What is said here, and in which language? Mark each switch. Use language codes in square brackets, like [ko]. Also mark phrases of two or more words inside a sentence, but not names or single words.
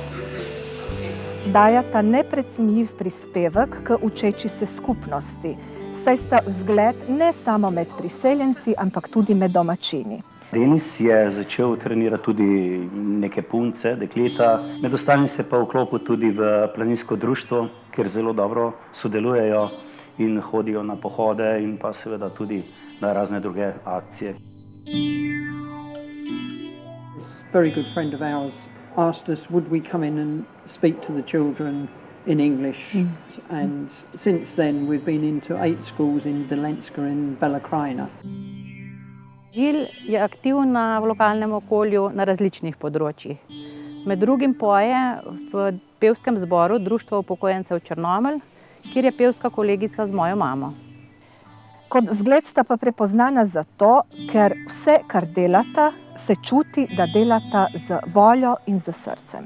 [sl] Dajata neprecenljiv prispevek k učeči se skupnosti, saj sta vzgled ne samo med priseljenci, ampak tudi med domačini. Denis je začel trenirati tudi neke punce, dekleta, med ostalim se pa vklopil tudi v planinsko društvo, kjer zelo dobro sodelujejo in hodijo na pohode in pa seveda tudi na razne druge akcije. [en] A very good friend of ours asked us would we come in and speak to the children in English. And since then we've been into 8 schools in Dolenjska in Bela krajina. [sl] Jill je aktivna v lokalnem okolju na različnih področjih. Med drugim poje v pevskem zboru Društva upokojencev Črnomelj, kjer je pevska kolegica z mojo mamo. Kot vzgled sta pa prepoznana zato, ker vse, kar delata, se čuti, da delata z voljo in z srcem.